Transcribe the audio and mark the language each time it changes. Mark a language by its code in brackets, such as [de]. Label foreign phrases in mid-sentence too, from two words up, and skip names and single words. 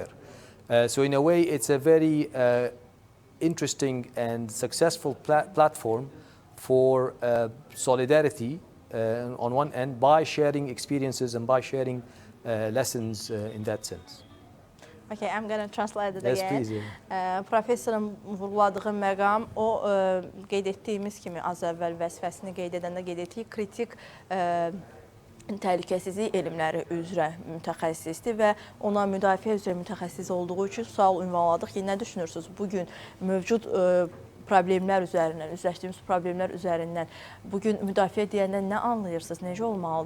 [en] So in a way, it's a very interesting and successful platform for solidarity on one end, by sharing experiences and by sharing lessons in that sense. Okay, I'm going to translate it Yes, again. please. [az] Professorun vurguladığı məqam, o qeyd etdiyimiz kimi az əvvəl vəzifəsini qeyd edəndə qeyd etdiyi kritik təhlükəsizlik elmləri üzrə mütəxəssisdir və ona müdafiə üzrə mütəxəssis olduğu üçün sual ünvanladıq ki, nə düşünürsünüz bugün mövcud problemlər üzərindən, üzləşdiyimiz problemlər üzərindən bugün müdafiə deyəndə nə anlayırsınız, necə olmalıdır?